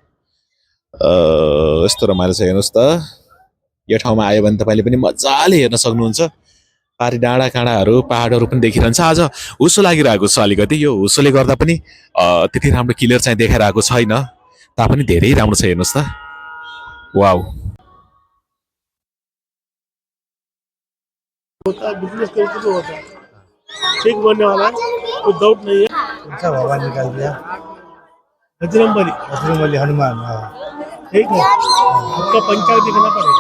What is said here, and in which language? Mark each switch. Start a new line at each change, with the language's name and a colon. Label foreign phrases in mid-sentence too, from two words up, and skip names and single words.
Nepali: यस्तो रमाइलो छ, हेर्नुहोस् त। यो ठाउँमा आयो भने तपाईँले पनि मजाले हेर्न सक्नुहुन्छ। पारी डाँडा काँडाहरू, पहाडहरू पनि देखिरहन्छ। आज हुसो लागिरहेको छ अलिकति, यो हुसोले गर्दा पनि त्यति राम्रो क्लियर चाहिँ देखाइरहेको छैन, तापनि धेरै राम्रो छ। हेर्नुहोस् त, वाउ।
Hindi: बिजनेस करके तो होता है, ठीक बनने वाला है, कोई डाउट नहीं है। अच्छा भगवान निकाल दिया। बजरंगबली बजरंगबली हनुमान। हाँ ठीक है, आपका पंचांग दिखना पड़ेगा।